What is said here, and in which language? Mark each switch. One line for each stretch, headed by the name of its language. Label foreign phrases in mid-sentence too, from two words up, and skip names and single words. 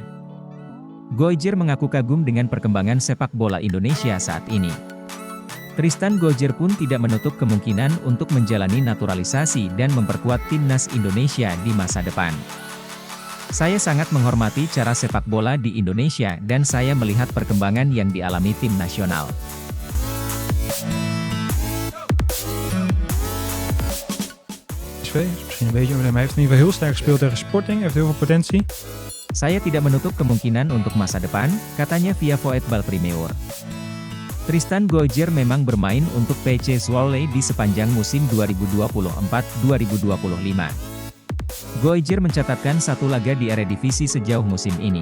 Indonesian: Gojjer mengaku kagum dengan perkembangan sepak bola Indonesia saat ini. Tristan Gojjer pun tidak menutup kemungkinan untuk menjalani naturalisasi dan memperkuat timnas Indonesia di masa depan. Saya sangat menghormati cara sepak bola di Indonesia dan saya melihat perkembangan yang dialami tim nasional.
Dutch: PSV is misschien een beetje over hem. Hij heeft in ieder geval heel sterk gespeeld tegen Sporting, heeft heel veel potentie.
Indonesian: Saya tidak menutup kemungkinan untuk masa depan, katanya via Voetbal Primeur. Tristan Gojjer memang bermain untuk PC Zwolle di sepanjang musim 2024-2025. Gojjer mencatatkan 1 laga di Eredivisie sejauh musim ini.